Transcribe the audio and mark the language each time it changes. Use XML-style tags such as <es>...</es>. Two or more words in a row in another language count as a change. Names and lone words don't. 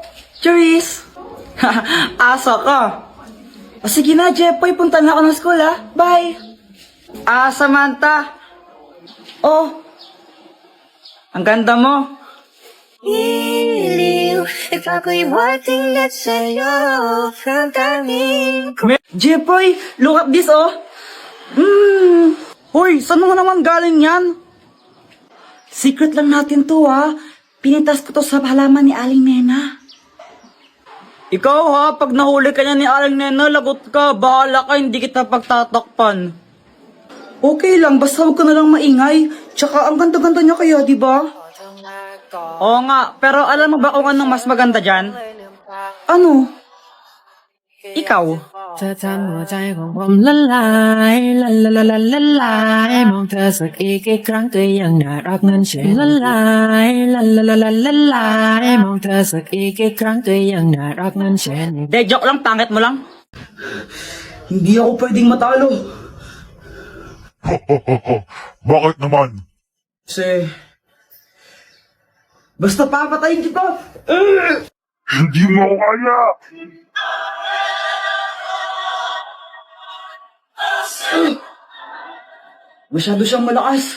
<tl>Cheers! Asa ka. Sige na, Jepoy. Punta na ako ng school, ha? Bye! Samantha. Oh. Ang ganda mo. Jepoy,</tl> <en>look at this,</en> <tl>oh. Hoy, saan mo naman galing yan? Secret lang natin to, ha. Pinitas ko to sa halaman ni Aling Nena. Ikaw, ha, pag nahuli ka niya ni Aling Nena, lagot ka. Bahala ka, hindi kita pagtatakpan. Okay lang, basta huwag ka na lang maingay. Tsaka ang ganda-ganda niya kaya, di ba? Oo nga, pero alam mo ba kung anong mas maganda dyan? Ano? Ikaw?</tl> <th>เธอทำหัวใจของผมละลายละละละละละลายมองเธอสักกี่ครั้งก็ยังน่ารักนั้นใช่ละลายละละละละละลายมองเธอสักกี่ครั้งก็ยังน่ารักนั้นใช่</th> <tl>De, joke lang, pangit mo lang. Hindi ako pwedeng matalo. Bakit naman? Kasi... Basta papatayin kita! Hindi mo ako kaya! Masyado siyang malakas.</tl>